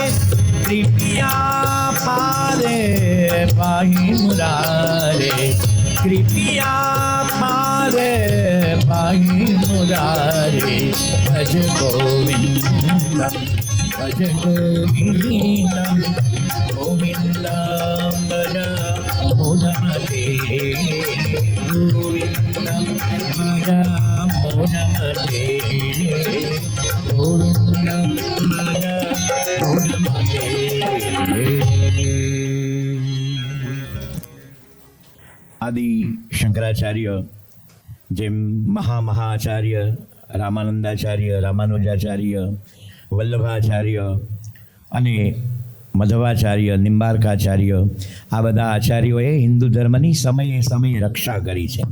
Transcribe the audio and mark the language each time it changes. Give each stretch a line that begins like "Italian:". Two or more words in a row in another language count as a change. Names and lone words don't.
Sanskrit: कृपया पारे पाहि मुरारे कृपया पारे पाहि मुरारे भज गोविंदम भज गोविंदम गोविंदम भज मूढ़मते गोविंदम भज मूढ़मते गोविंदम भज मूढ़मते.
Gujarati: આદિ શંકરાચાર્ય જેમ મહાઆચાર્ય રામાનંદાચાર્ય રામાનુજાચાર્ય વલ્લભાચાર્ય અને મધવાચાર્ય નિંબાર્કાચાર્ય આ બધા આચાર્યોએ હિન્દુ ધર્મની સમયે સમયે રક્ષા કરી છે.